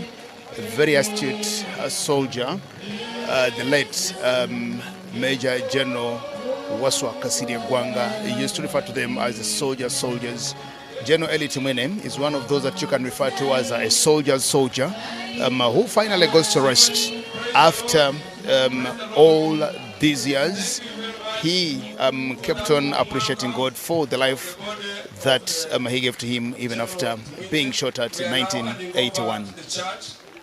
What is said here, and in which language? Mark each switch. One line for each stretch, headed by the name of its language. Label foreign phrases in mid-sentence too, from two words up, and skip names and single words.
English: A very astute soldier, the late Major General Waswa Kasiri Gwanga. He used to refer to them as the soldiers. Gen.Elly Tumwine is one of those that you can refer to as a soldier's soldier, who finally goes to rest after all these years. He kept on appreciating God for the life that he gave to him even after being shot at in 1981.